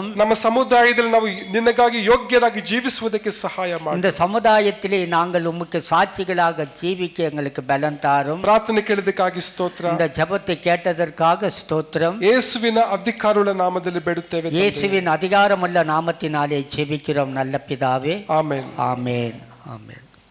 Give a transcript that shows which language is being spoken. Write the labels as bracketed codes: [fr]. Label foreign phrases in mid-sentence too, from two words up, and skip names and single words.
[kn] ನಮ್ಮ ಸಮುದಾಯದಲ್ಲಿ ನಾವು ನಿನಗಾಗಿ ಯೋಗ್ಯರಾಗಿ ಜೀವಿಸುವುದಕ್ಕೆ ಸಹಾಯ ಮಾಡು. [ta] இந்த சமுதாயத்திலே நாங்கள் உமக்கு சாட்சிகளாக ஜீவிக்க எங்களுக்கு பலன் தாரும். [kn] ಪ್ರಾರ್ಥನೆ ಕೇಳಿದಕ್ಕಾಗಿ ಸ್ತೋತ್ರ. [ta] இந்த ஜெபத்தை கேட்டதற்காக ஸ்தோத்திரம். [kn] ಯೇಸುವಿನ ಅಧಿಕಾರವುಳ್ಳ ನಾಮದಲ್ಲಿ ಬೇಡುತ್ತೇವೆ. [ta] இயேசுவின் அதிகாரமுள்ள நாமத்தினாலே ஜெபிக்கிறோம் நல்ல பிதாவே. [kn] ಆಮೆನ್. [ta] ஆமென். ஆமென்.